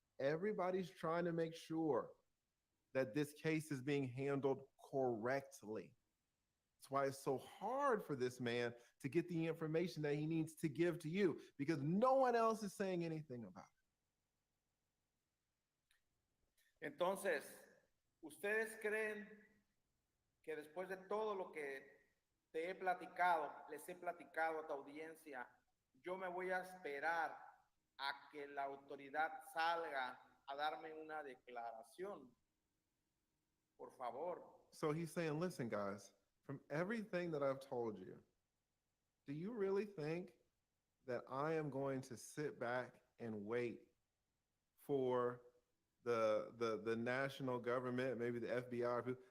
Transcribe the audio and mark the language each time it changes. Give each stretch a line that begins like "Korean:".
English: Everybody's trying to make sure that this case is being handled correctly. That's why it's so hard for this man to get the information that he needs to give to you, because no one else is saying anything about it.
Spanish: entonces, ¿ustedes creen que después de todo lo que les he platicado a tu audiencia, yo me voy a esperar a que la autoridad salga a darme una declaración? Por favor.
English: So he's saying, listen, guys, from everything that I've told you, do you really think that I am going to sit back and wait for the national government, maybe the FBI?